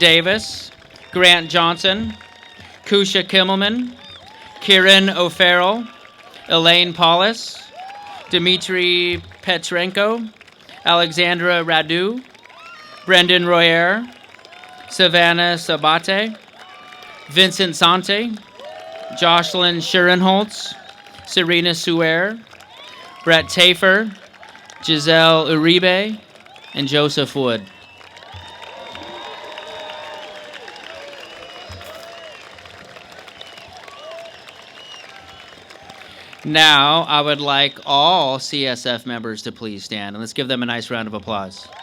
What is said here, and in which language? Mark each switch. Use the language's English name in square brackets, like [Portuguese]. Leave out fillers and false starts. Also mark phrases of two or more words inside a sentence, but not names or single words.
[English] Davis, Grant Johnson, Kusha Kimmelman, Kieran O'Farrell, Elaine Paulus, Dmitry Petrenko, Alexandra Radu, Brendan Royer, Savannah Sabate, Vincent Sante, Jocelyn Schurenholtz, Serena Suer, Brett Tafer, Giselle Uribe, and Joseph Wood. Now, I would like all CSF members to please stand, and let's give them a nice round of applause.